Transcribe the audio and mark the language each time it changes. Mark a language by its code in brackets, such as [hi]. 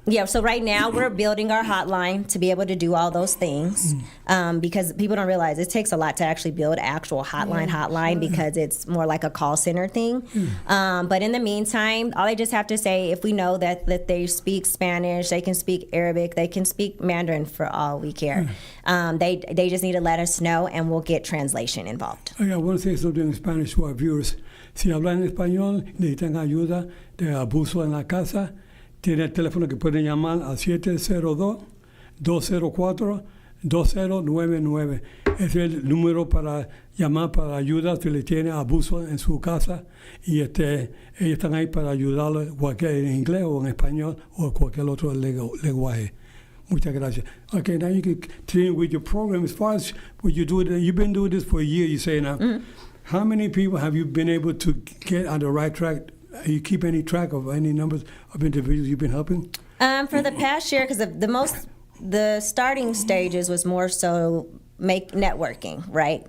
[en] Yeah, so right now we're building our hotline to be able to do all those things because people don't realize it takes a lot to actually build actual hotline because it's more like a call center thing. But in the meantime, all they just have to say, if we know that they speak Spanish, they can speak Arabic, they can speak Mandarin for all we care. They just need to let us know and we'll get translation involved. I want to say something in Spanish to our viewers. [es] Si hablan en español, necesitan ayuda de abuso en la casa, tiene el teléfono que pueden llamar al 702-204-2099. Es el número para llamar para ayuda si le tiene abuso en su casa. Y ellos están ahí para ayudarle cualquier en inglés o en español o cualquier otro lenguaje. Muchas gracias. [en] Okay, now you can continue with your program. As far as what you do, you've been doing this for a year, you say now. How many people have you been able to get on the right track? Do you keep any track of any numbers of individuals you've been helping? For the past year, because the starting stages was more so networking, right?